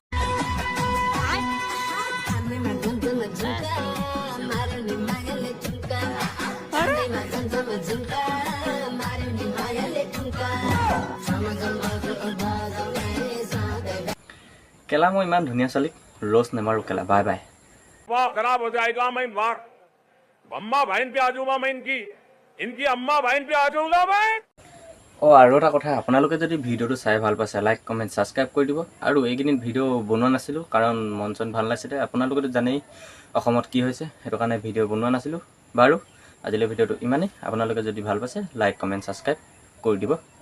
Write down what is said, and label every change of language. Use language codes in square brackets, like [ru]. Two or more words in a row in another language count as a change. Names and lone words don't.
[as] কেলা মই ইমান ধুনীয়া ছোৱালীক ৰ'জ নেমাৰো কেলা, বাই বাই। [hi] वाह खराब हो जाएगा, मैं वाह अम्मा बहन पे आ जाऊंगा, मैं इनकी अम्मा बहन पे आ जाऊंगा मैं। [as] আৰু এটা কথা, আপোনালোকে যদি ভিডিঅ'টো চাই ভাল পাইছে, [en] like comment subscribe [as] কৰি দিব। আৰু এইকেইদিন ভিডিঅ' বনোৱা নাছিলোঁ কাৰণ মন চন ভাল নাছিলে, আপোনালোকেতো জানেই অসমত কি হৈছে, সেইটো কাৰণে ভিডিঅ' বনোৱা নাছিলোঁ। বাৰু আজিলৈ ভিডিঅ'টো ইমানেই। আপোনালোকে যদি ভাল পাইছে [en] like comment subscribe [as] কৰি দিব।